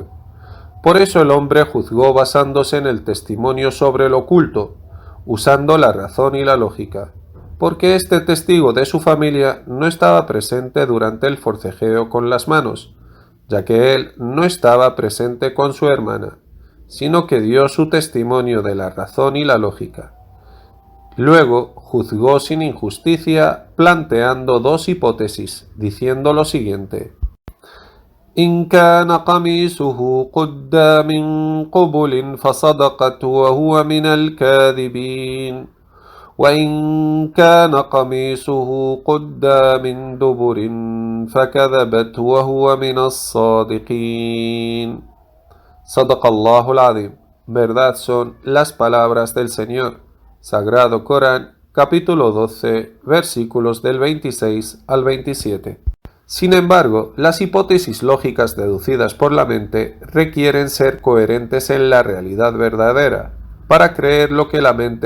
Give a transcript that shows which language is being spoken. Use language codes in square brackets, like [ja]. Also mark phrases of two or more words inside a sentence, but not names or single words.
[es] Por eso el hombre juzgó basándose en el testimonio sobre lo oculto, usando la razón y la lógica, porque este testigo de su familia no estaba presente durante el forcejeo con las manos, ya que él no estaba presente con su hermana, sino que dio su testimonio de la razón y la lógica. Luego juzgó sin injusticia, planteando dos hipótesis, diciendo lo siguiente: [ar] «إن كان قميصه قد من قبل فصدقت وهو من الكاذبين وإن كان قميصه قد من دبر فكذبت وهو من الصادقين». صدق الله العظيم. [es] Verdad son las palabras del Señor. Sagrado Corán, capítulo 12, versículos del 26 al 27. Sin embargo, las hipótesis lógicas deducidas por la mente requieren ser coherentes en la realidad verdadera, para creer lo que la mente